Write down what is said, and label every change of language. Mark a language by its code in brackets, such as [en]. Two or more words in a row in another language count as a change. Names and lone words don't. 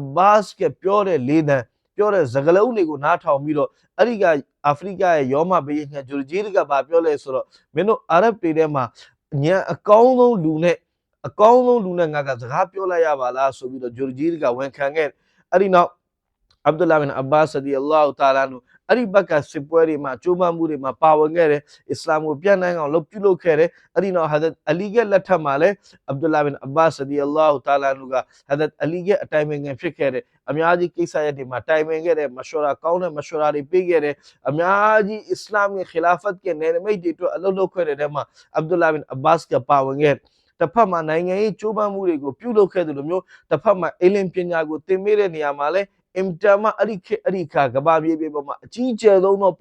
[my] ဘာစ်ကပြောတဲ့လေးတန်းပြောတဲ့စကားလုံးတွေကိုနားထောင်ပြီးတော့အဲ့ဒီကအာဖရိကရဲ့ယောမဘေးကဂျူဂျီကဘာပြောလဲဆိုတော့မင်းတို့အာရဗ်တွေထဲမှာညံအကောင်းဆုံးလူနဲ့ငါကစကားပြောလိုက်ရပါလားဆိုပြီးတော့ဂျူဂျီကဝန်ခံခဲ့အဲ့ဒီနောက် Abdullah bin Abbas [ar] رضي الله تعالى عنه [my] အဲ့ဒီဘက်ကစစ်ပွဲတွေမှာကျိုးပမ်းမှုတွေမှာပါဝင်ခဲ့တယ်အစ္စလာမ်ကိုပြန်နိုင်အောင်ပြုလုပ်ခဲ့တယ်အဲ့ဒီနောက် Hazrat Ali ရဲ့လက်ထက်မှာလည်း Abdullah bin Abbas [ar] رضي الله تعالى عنه [my] က Hazrat Ali ရဲ့အတိုင်ပင်ခံဖြစ်ခဲ့တယ်အများကြီးကိစ္စရပ်တွေမှာတိုင်ပင်ခဲ့တယ်မရှောရာကောင်းတဲ့မရှောရာတွေပေးခဲ့တယ်အများကြီးအစ္စလာမ်ရဲ့ခီလာဖတ်ရဲ့နယ်နိမိတ်တွေအတွက်အလုပ်လုပ်ခဲ့တဲ့ထဲမှာ Abdullah bin Abbas ကပါဝင်ခဲ့တစ်ဖက်မှာနိုင်ငံရေးကျိုးပမ်းမှုတွေကိုပြုလုပ်ခဲ့တယ်လို့မျိုးတစ်ဖက်မှာအလင်းပညာကိုသင်ပေးတဲ့နေရာမှာလည်းအင်တာမအဲ့ဒီခါကဘာပြေပေါ်မှာအကြီးကျယ်ဆုံးသော